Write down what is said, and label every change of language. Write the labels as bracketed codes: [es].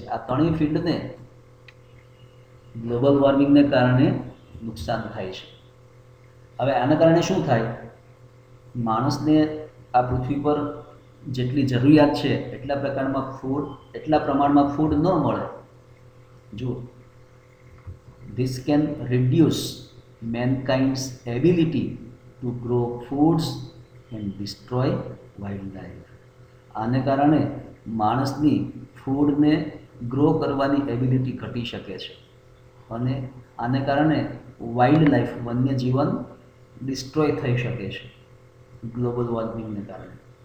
[gu] આ 3 ફિલ્ડને ગ્લોબલ વોર્મિંગને કારણે નુકસાન થાય છે. હવે આના કારણે શું થાય? માણસને આ પૃથ્વી પર જેટલી જરૂરિયાત છે એટલા પ્રમાણમાં ફૂડ ન મળે. [en] જો this can reduce mankind's ability to grow foods and destroy wildlife. [gu] આને કારણે માણસની ફૂડને ગ્રો કરવાની એબિલિટી ઘટી શકે છે, અને આને કારણે વાઇલ્ડ લાઈફ, વન્યજીવન ડિસ્ટ્રોય થઈ શકે છે ગ્લોબલ વોર્મિંગને કારણે.